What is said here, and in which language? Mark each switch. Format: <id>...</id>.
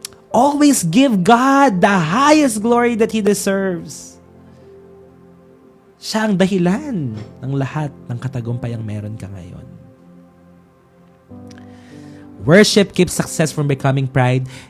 <en>Always give God the highest glory that He deserves.</en> <tl>Siya ang dahilan ng lahat ng katagumpayang meron ka ngayon.</tl> <en>Worship keeps success from becoming pride.</en>